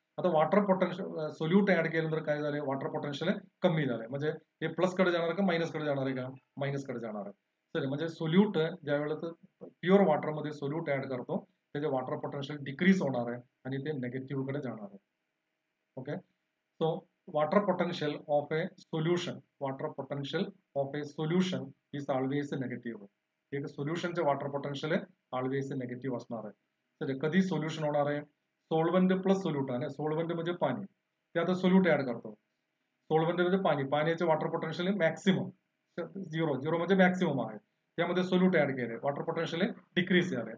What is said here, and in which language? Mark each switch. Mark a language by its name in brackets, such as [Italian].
[Marathi] आता water potential solute add केल्यानंतर काय झाले, वॉटर पोटेन्शियल कमी झाले. म्हणजे हे प्लस कडे जाणार का मायनस कडे जाणार आहे का, मायनस कडे जाणार आहे. सर म्हणजे सोल्यूट ज्या वेळेला प्युअर वॉटरमध्ये सोल्यूट ऍड करतो त्याचे वॉटर पोटेन्शियल डिक्रीज होणार आहे आणि ते नेगेटिव्ह कडे जाणार आहे. [English] Okay, so water potential of a solution is always negative. [Marathi] एक सोल्युशनचे वॉटर पोटेन्शियल ऑलवेज नेगेटिव्ह असणार आहे. तर कधी सोल्युशन होणार आहे, सोल्वंट प्लस सोल्यूट आहे. सोल्वंट म्हणजे पाणी, त्यात सोल्यूट ऍड करतो. सोल्वंट म्हणजे पाणी, पाण्याचे वॉटर पोटेन्शियल मॅक्सिमम 0 म्हणजे मॅक्सिमम आहे, त्यामध्ये सोल्यूट ऍड केले, वॉटर पोटेन्शियल डिक्रीज झाले.